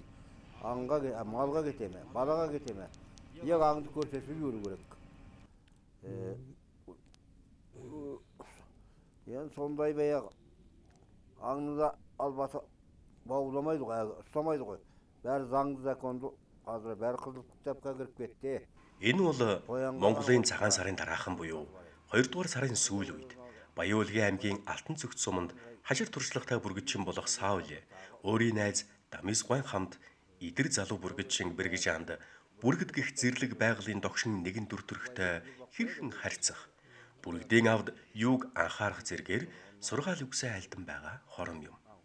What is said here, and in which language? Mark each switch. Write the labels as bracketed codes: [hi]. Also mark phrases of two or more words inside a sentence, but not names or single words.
[kk] Малға кетеме, балаға кетеме. Ең аңды көрсетіп жүру керек. Енді сондай баяғы аңды да албаты бауламайды ғой, ұстамайды ғой. Бәрі заңды законды қазір бәрі қызыл кітапқа кіріп кетті. [mn] Энэ бол Монголын цагаан сарын дараахан буюу 2 дугаар сарын сүүл үед Баяуулгын аймгийн Алтан цогц суманд хажир туршлагатай бүргэдчин болох Саул өөрийн найз Дамис гуайн хамт Идэр залуу бүргэдчин Бэргэжаанд бүргэд гих зэрлэг байгалийн догшин нэгэн дүр төрхтэй хэрхэн харьцах, бүргэдийн авд юуг анхаарах зэргээр сургаал үгсэн альдан байгаа хором юм.